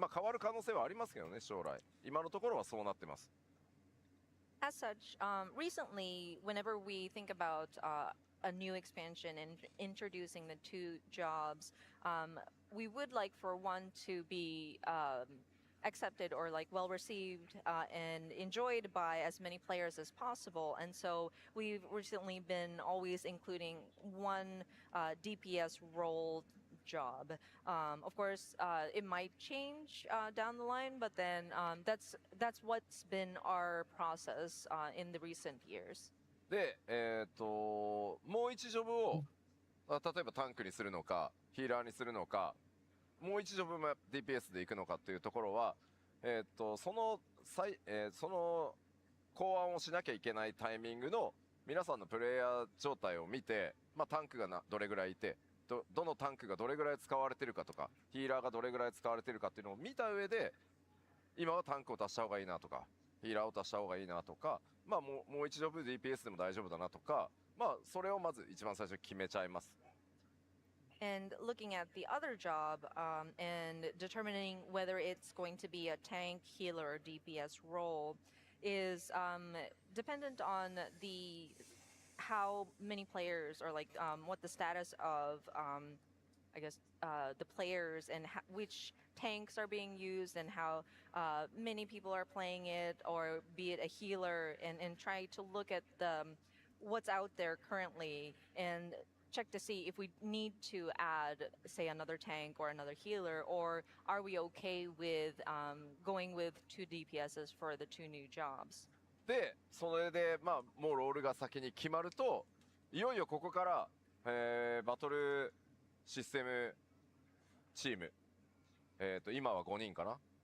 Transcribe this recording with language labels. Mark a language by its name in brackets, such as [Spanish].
[Japanese] 変わる可能性はありますけどね、将来。今のところはそうなってます。 [English] As such, recently, whenever we think about a new expansion and introducing the two jobs, we would like for one to be accepted or like well received and enjoyed by as many players as possible. And so we've recently been always including one DPS role job. Of course, it might change down the line, but then that's what's been our process in the recent years. [Japanese] で、もう1ジョブを例えばタンクにするのかヒーラーにするのかもう1ジョブも DPS でいくのかっていうところは、その考案をしなきゃいけないタイミングの皆さんのプレイヤー状態を見て、タンクがどれぐらいいてどのタンクがどれぐらい使われてるかとかヒーラーがどれぐらい使われてるかっていうのを見た上で今はタンクを足した方がいいなとかヒーラーを足した方がいいなとか、もう1ジョブ DPS でも大丈夫だなとか、それをまず一番最初に決めちゃいます。 [English] And looking at the other job and determining whether it's going to be a tank, healer, or DPS role is dependent on how many players or like what the status of I guess the players and which tanks are being used and how many people are playing it, or be it a healer, and try to look at what's out there currently and check to see if we need to add, say, another tank or another healer, or are we okay with going with 2 DPSs for the 2 new jobs. [Japanese] で、それでもうロールが先に決まると、いよいよここから、バトルシステムチーム、今は5人かな。